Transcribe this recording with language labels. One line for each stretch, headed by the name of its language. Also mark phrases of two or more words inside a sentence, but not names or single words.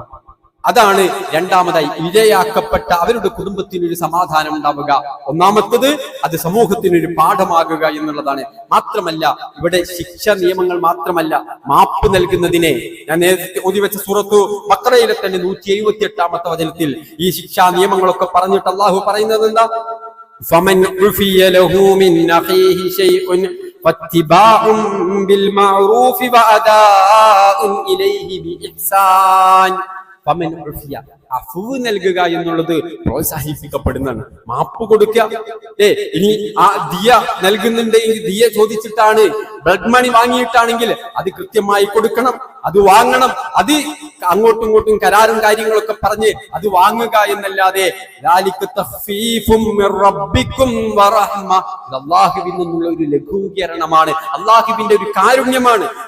Malayalam: അതാണ് രണ്ടാമതായി, ഇരയാക്കപ്പെട്ട അവരുടെ കുടുംബത്തിനൊരു സമാധാനം ഉണ്ടാവുക. ഒന്നാമത്തത് അത് സമൂഹത്തിനൊരു പാഠമാകുക എന്നുള്ളതാണ്. മാത്രമല്ല, ഇവിടെ ശിക്ഷ നിയമങ്ങൾ മാത്രമല്ല, മാപ്പ് നൽകുന്നതിനെ ഞാൻ നേരത്തെ ഓതിവെച്ച സൂറത്തു ബഖറയിലെ തന്നെ 178-ാമത്തെ വചനത്തിൽ ഈ ശിക്ഷാ നിയമങ്ങളൊക്കെ പറഞ്ഞിട്ട് അള്ളാഹു പറയുന്നത് എന്താ?
Arabic: فمن عفي له من أخيه شيء فاتباع بالمعروف وأداء إليه بإحسان. فمن عفي,
Malayalam: അഫ്വ് നൽകുക എന്നുള്ളത് പ്രോത്സാഹിപ്പിക്കപ്പെടുന്നതാണ്. മാപ്പ് കൊടുക്കുക. ഇനി ആ ദിയ നൽകുന്നുണ്ടെങ്കിൽ ദിയ ചോദിച്ചിട്ടാണ്,
English: blood money
Malayalam: വാങ്ങിയിട്ടാണെങ്കിൽ അത് കൃത്യമായി കൊടുക്കണം, അത് വാങ്ങണം. അത് അങ്ങോട്ടും ഇങ്ങോട്ടും കരാറും കാര്യങ്ങളൊക്കെ പറഞ്ഞ് അത് വാങ്ങുക എന്നല്ലാതെ അല്ലാഹുവിൽ നിന്നുള്ള ഒരു ലഘൂകരണമാണ്, അല്ലാഹുവിന്റെ ഒരു കാരുണ്യമാണ്.